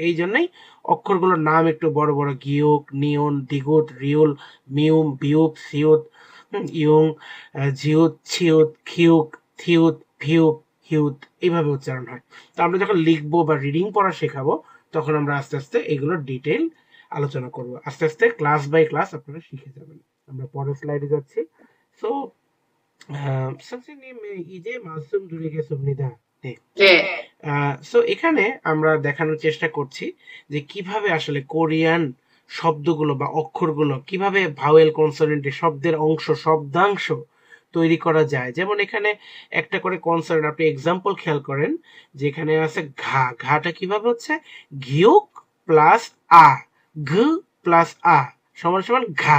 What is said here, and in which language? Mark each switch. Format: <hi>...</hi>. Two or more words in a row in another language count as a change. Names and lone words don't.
<bn>এই জন্যই অক্ষরগুলোর নাম একটু বড় বড়, গিয়ক, নিয়ন, দিগুত, রিউল, মিউম, বিউপ, সিউত, ইয়ং, জিউত, ছিউত, খিউক, থিউত, ভিউপ, হিউত, এইভাবে উচ্চারণ হয়। তো আমরা যখন লিখবো বা রিডিং পড়া শেখাবো তখন আমরা আস্তে আস্তে এগুলোর ডিটেইল আলোচনা করব। আস্তে আস্তে</bn> <en>class by class</en> <bn>আপনারা শিখে যাবেন। আমরা পরের স্লাইডে যাচ্ছি।</bn> <ko>সো 선생님 이제 말씀 드리겠습니다. 네. 네.</ko> <bn>সো এখানে আমরা দেখানোর চেষ্টা করছি যে কিভাবে আসলে কোরিয়ান শব্দগুলো বা অক্ষরগুলো কিভাবে</bn> <en>vowel consonant</en> <bn>শব্দের অংশ শব্দাংশ তৈরি করা যায়। যেমন এখানে একটা করে কনসোনেন্ট, আপনি এক্সাম্পল খেয়াল করেন যে এখানে আছে ঘা, ঘাটা কিভাবে হচ্ছে ঘিউক প্লাস আ, ঘ প্লাস আ সমান সমান ঘা।</bn>